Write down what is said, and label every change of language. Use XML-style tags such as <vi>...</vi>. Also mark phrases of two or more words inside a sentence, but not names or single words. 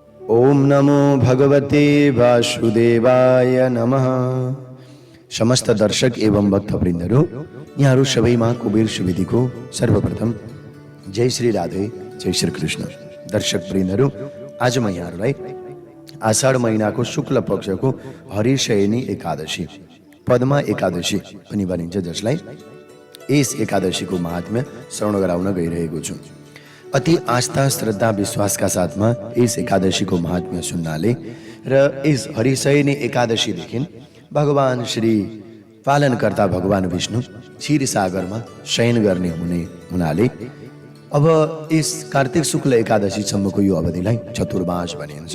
<sa>ओम नमो भगवते वासुदेवाय नमः।</sa> <ne>समस्त दर्शक एवं भक्तवृन्दहरू, यहाँहरू सबैमा कुबेर सुवेदीको सर्वप्रथम जय श्री राधे, जय श्री कृष्ण। दर्शक वृन्दहरू, आज म यहाँहरूलाई आषाढ महिनाको शुक्ल पक्षको हरिशयनी एकादशी, पद्मा एकादशी पनि भनिन्छ, जसलाई यस एकादशीको महात्म्य श्रवण गराउन गइरहेको छु। अति आस्था, श्रद्धा, विश्वासका साथमा यस एकादशीको महात्म्य सुन्नाले र यस हरिशयनी एकादशीदेखि भगवान श्री पालनकर्ता भगवान विष्णु क्षीरसागरमा शयन गर्ने हुनाले अब यस कार्तिक शुक्ल एकादशीसम्मको यो अवधिलाई चतुर्मास भनिन्छ।</ne>